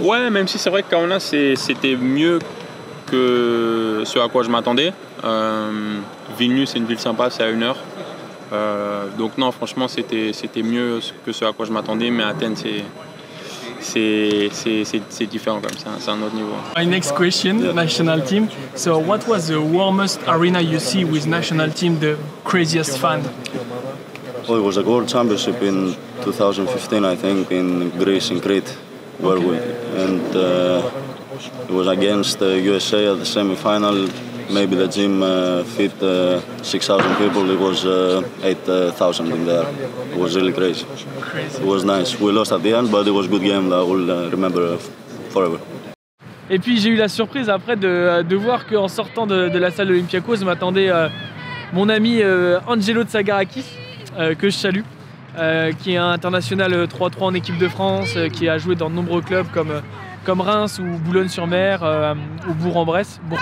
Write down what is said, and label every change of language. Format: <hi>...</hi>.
<fr>Ouais, même si c'est vrai que Kaunas c'était mieux que ce à quoi je m'attendais. Vilnius, c'est une ville sympa, c'est à 1 heure. Donc non, franchement, c'était mieux que ce à quoi je m'attendais, mais Athènes, c'est différent comme ça, c'est un autre niveau.</fr> <en>My next question, national team. So what was the warmest arena you see with national team, the craziest fan? Oh, it was a World Championship in 2015, I think, in Greece, in Crete, where it was against USA at the semi-final. Maybe the gym fit 6,000 people. It was 8,000 in there. It was really crazy. It was nice. We lost at the end, but it was a good game that I will remember forever.</en> <fr>Et puis j'ai eu la surprise après de voir qu'en sortant de la salle de l'Olympiakos m'attendait mon ami Angelo Tsagarakis, que je salue, qui est un international 3-3 en équipe de France, qui a joué dans de nombreux clubs comme Reims ou Boulogne-sur-Mer ou Bourg-en-Bresse,</fr>